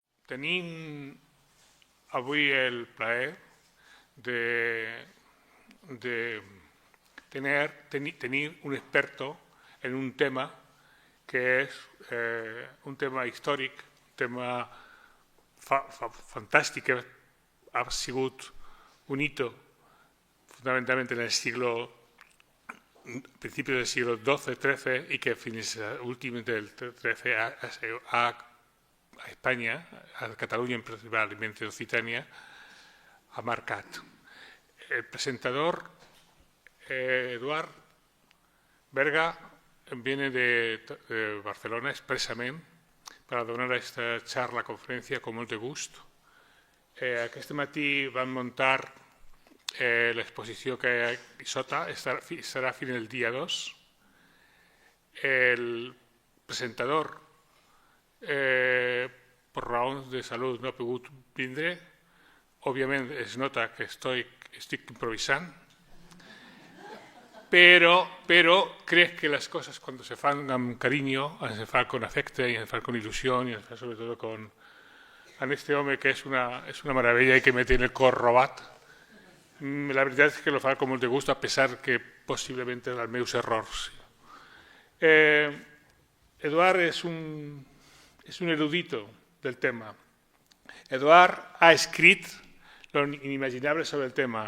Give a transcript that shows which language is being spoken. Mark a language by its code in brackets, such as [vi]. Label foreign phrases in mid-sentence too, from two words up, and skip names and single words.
[ca] Tenim avui el plaer de tenir un experto en un tema que és un tema històric, un tema fantàstic, que ha sigut [es] un hito fundamentalmente en el principios del siglo XII-XIII y [ca] que fins últimament del XIII a Espanya, a Catalunya en principalment de Occitània, ha marcat. [es] El presentador Eduard Berga viene de Barcelona expresamente para donar esta charla, [ca] conferència, con molt de gust. Aquest matí van muntar l'exposició que sota estarà fins al dia 2. El presentador, per raons de salut, no ha pogut vindre. Òbviament es nota que estic improvisant, [es] pero crec que las cosas cuando se fan con cariño, se fan con afecto y se fan con ilusión y se fan sobre todo con este hombre que es una maravilla y que me tiene el cor robat. [ca] La veritat és que lo fa con molt de gust, a pesar que possiblement els meus errors. Eduard és un erudito del tema. Eduard ha escrit lo inimaginable sobre el tema.